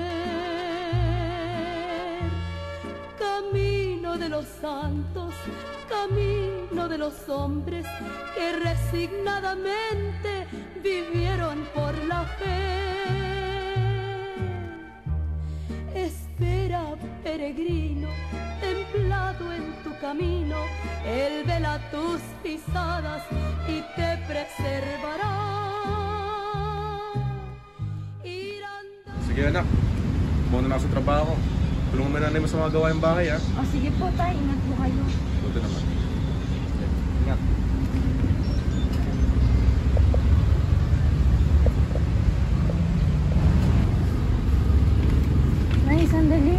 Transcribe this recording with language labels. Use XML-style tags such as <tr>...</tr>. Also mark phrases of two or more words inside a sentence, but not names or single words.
<es>Camino de los santos, camino de los hombres que resignadamente vivieron por la fe. Espera, peregrino, templado en tu camino, Él vela tus pisadas y te preservará.</es> <tl>Sige anak, muna na ako sa trabaho. Tulungan mo na namin sa mga gawaing bahay ha. O sige po tay, ingat po kayo. Buti naman. Ingat. Nay, sandali.</tl>